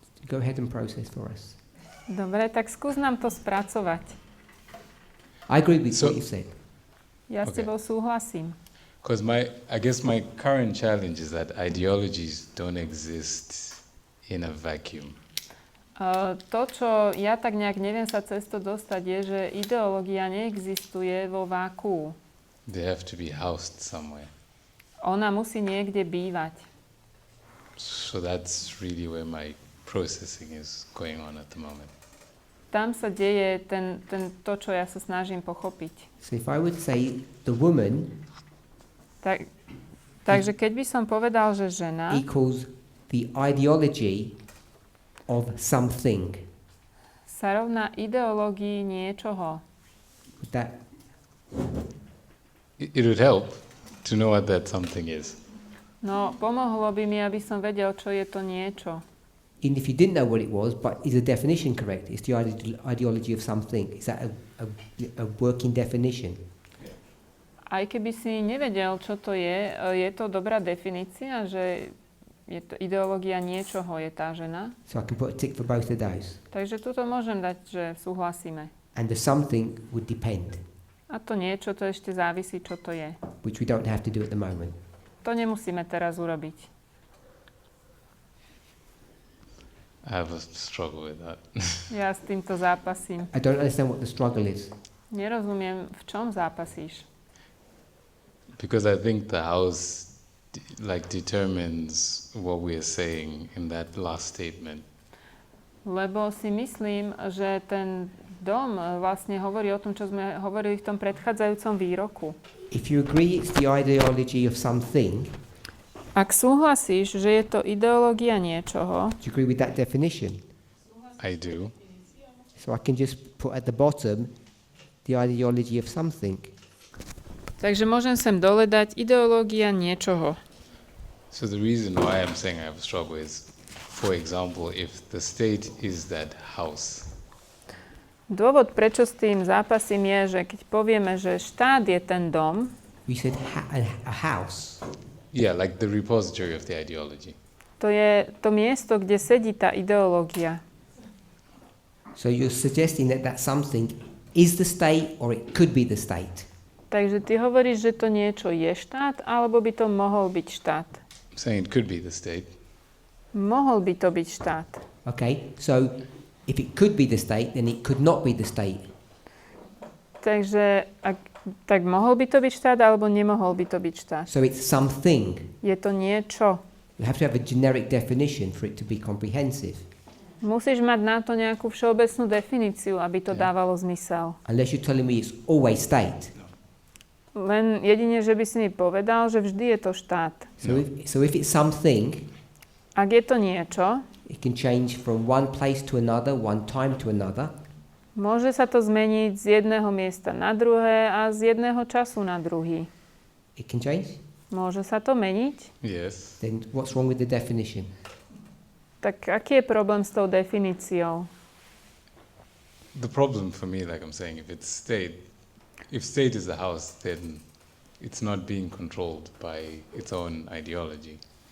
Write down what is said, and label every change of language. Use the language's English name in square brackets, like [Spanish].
[English] Go ahead and process for us. [Slovak] Dobre, tak skús nám to spracovať. [English] I agree with what you said. [Slovak] Ja s tebou súhlasím. [English] Because I guess my current challenge is that ideologies don't exist in a vacuum. [Slovak] To, čo ja tak nejak neviem sa cez to dostať, je, že ideológia neexistuje vo vákuu. [English] They have to be housed somewhere. [Slovak] Ona musí niekde bývať. [English] So that's really where my processing is going on at the moment. [Slovak] Tam sa deje to, čo ja sa snažím pochopiť. [English] So if I would say the woman [Slovak] Takže keď by som povedal, že žena [English] equals the ideology of something. [Slovak] Sa rovná ideológii niečoho. [English] Would that... It would help to know what that something is. [Slovak] No, pomohlo by mi, aby som vedel, čo je to niečo. [English] Even if you didn't know what it was, but is the definition correct? It's the ideology of something. Is that a working definition? [Slovak] Aj keby si nevedel, čo to je to dobrá definícia, že je to ideológia niečoho, je tá žena? [English] So I can put a tick for both of those. [Slovak] Takže tuto môžem dať, že súhlasíme. [English] And the something would depend. [Slovak] A to niečo, to ešte závisí, čo to je. [English] Which we don't have to do at the moment. [Slovak] To nemusíme teraz urobiť. [English] I have a struggle with that. [Slovak] Ja s týmto zápasím. [English] I don't understand what the struggle is. [Slovak] Nerozumiem, v čom zápasíš. [English] Because I think the house determines what we are saying in that last statement. [Slovak] Lebo si myslím, že ten dom vlastne hovorí o tom, čo sme hovorili v tom predchádzajúcom výroku. [English] If you agree it's the ideology of something, [Slovak] ak súhlasíš, že je to ideológia niečoho, [English] do you agree with that definition? I do. So I can just put at the bottom the ideology of something. [Slovak] Takže môžem sem dole dať ideológia niečoho. [English] So the reason why I'm saying I have a struggle is, for example, if the state is that house. [Slovak] Dôvod, prečo s tým zápasím, je, že keď povieme, že štát je ten dom, [English] You said a house. Yeah, like the repository of the ideology. [Slovak] to je to miesto, kde sedí tá ideológia. [English] So you're suggesting that that something is the state or it could be the state. [Slovak] Takže ty hovoríš, že to niečo je štát, alebo by to mohol byť štát? [English] I'm saying it could be the state. [Slovak] Mohol by to byť štát. [English] Okay, so if it could be the state, then it could not be the state. [Slovak] Takže tak mohol by to byť štát, alebo nemohol by to byť štát? [English] So it's something. [Slovak] Je to niečo. [English] You have to have a generic definition for it to be comprehensive. [Slovak] Musíš mať na to nejakú všeobecnú definíciu, aby to dávalo zmysel. [English] Unless you're telling me it's always state. [Slovak] Len jedine, že by si mi povedal, že vždy je to štát. [English] So if it's something, [Slovak] ak je to niečo, [English] it can change from one place to another, one time to another. [Slovak] Môže sa to zmeniť z jedného miesta na druhé a z jedného času na druhý. [English] It can change? [Slovak] Môže sa to meniť? [English] Yes. Then what's wrong with the definition? [Slovak] Tak aký je problém s tou definíciou? [English] The problem for me, like I'm saying, if state is the house, then it's not being controlled by its own ideology.